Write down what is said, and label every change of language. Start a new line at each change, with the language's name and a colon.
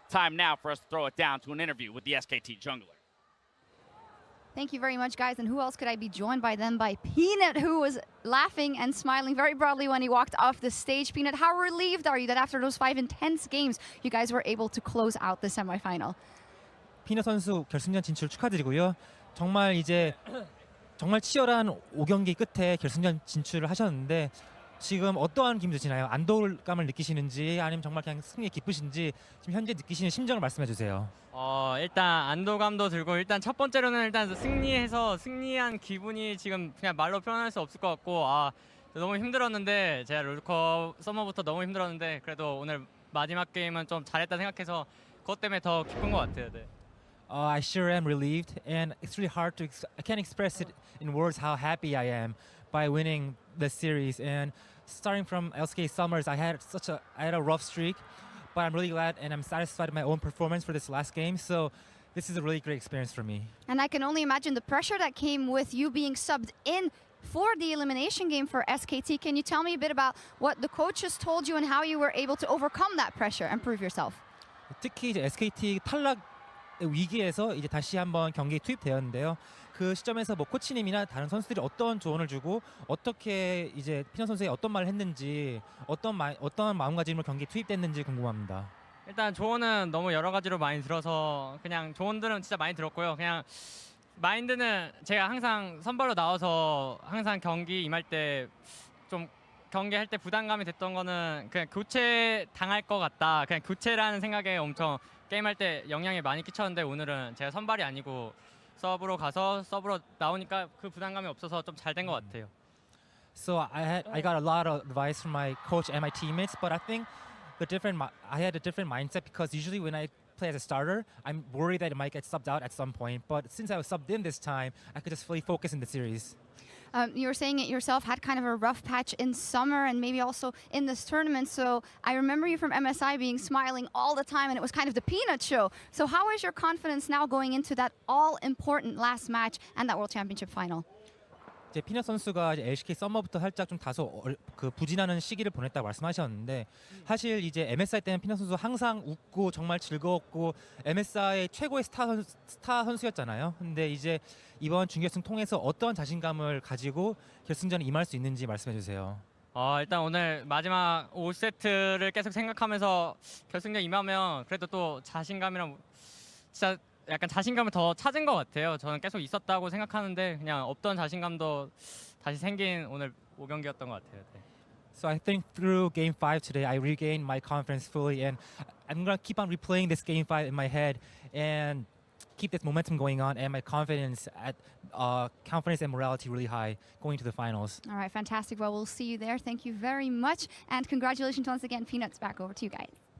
English: Time now for us to throw it down to an interview with the SKT jungler. Thank you very much, guys. And who else could I be joined by them? By Peanut, who was laughing and smiling very broadly when he walked off the stage. Peanut, how relieved are you that after those 5 intense games, you guys were able to close out the semifinal?
Korean: 피너 선수 결승전 진출 축하드리고요. 정말 치열한 5경기 끝에 결승전 진출을 하셨는데 지금 어떠한 기분 드시나요? 안도감을 느끼시는지 아니면 정말 그냥 승리에 기쁘신지 지금 현재 느끼시는 심정을 말씀해 주세요. 일단 안도감도 들고 일단 첫 번째로는 일단 승리한 기분이 지금 그냥 말로 표현할 수 없을 것 같고 너무 힘들었는데 제가 롤컵 서머부터 너무 힘들었는데 그래도 오늘 마지막 게임은 좀 잘했다 생각해서 그것 때문에 더 기쁜 것 같아요. 네.
English: I sure am relieved, and it's really hard to. I can't express it in words how happy I am by winning the series. And starting from LSK Summers, I had a rough streak, but I'm really glad and I'm satisfied with my own performance for this last game. So this is a really great experience for me. And I can only imagine the pressure that came with you being subbed in for the elimination game for SKT. Can you tell me a bit about what the coaches told you and how you were able to overcome that pressure and prove yourself?
Korean: 특히 이제 SKT 탈락 위기에서 이제 다시 한번 경기에 투입되었는데요. 그 시점에서 뭐 코치님이나 다른 선수들이 어떤 조언을 주고 어떻게 이제 피너 선수에게 어떤 말을 했는지 어떤 마음가짐으로 경기에 투입됐는지 궁금합니다. 일단 조언은 너무 여러 가지로 많이 들어서 그냥 조언들은 진짜 많이 들었고요. 그냥 마인드는 제가 항상 선발로 나와서 항상 경기 임할 때 좀 경기할 때 부담감이 됐던 거는 그냥 교체 당할 것 같다. 그냥 교체라는 생각에 엄청 게임할 때 영향이 많이 끼쳤는데 오늘은 제가 선발이 아니고 서브로 가서 서브로 나오니까 그 부담감이 없어서 좀 잘 된 것 같아요.
English: So I got a lot of advice from my coach and my teammates, but I think I had a different mindset because usually when I play as a starter, I'm worried that it might get subbed out at some point. But since I was subbed in this time, I could just fully focus in the series. You were saying it yourself, had kind of a rough patch in summer and maybe also in this tournament. So I remember you from MSI being smiling all the time, and it was kind of the Peanut show. So how is your confidence now going into that all-important last match and that World Championship final?
Korean: 이제 피너 선수가 이제 LCK 썸머부터 살짝 좀 다소 부진하는 시기를 보냈다고 말씀하셨는데 사실 이제 MSI 때는 피너 선수 항상 웃고 정말 즐거웠고 MSI의 최고의 스타 선수였잖아요. 근데 이제 이번 준결승 통해서 어떤 자신감을 가지고 결승전에 임할 수 있는지 말씀해 주세요. 일단 오늘 마지막 5세트를 계속 생각하면서 결승전 임하면 그래도 또 자신감이랑 진짜 약간 자신감을 더 찾은 것 같아요. 저는 계속 있었다고 생각하는데 그냥 없던 자신감도 다시 생긴 오늘 5경기였던 것 같아요. 네.
English: So I think through Game 5 today, I regained my confidence fully, and I'm gonna keep on replaying this Game 5 in my head and keep this momentum going on, and my confidence and morality really high going to the finals. All right, fantastic. Well, we'll see you there. Thank you very much. And congratulations once again, Peanuts. Back over to you guys.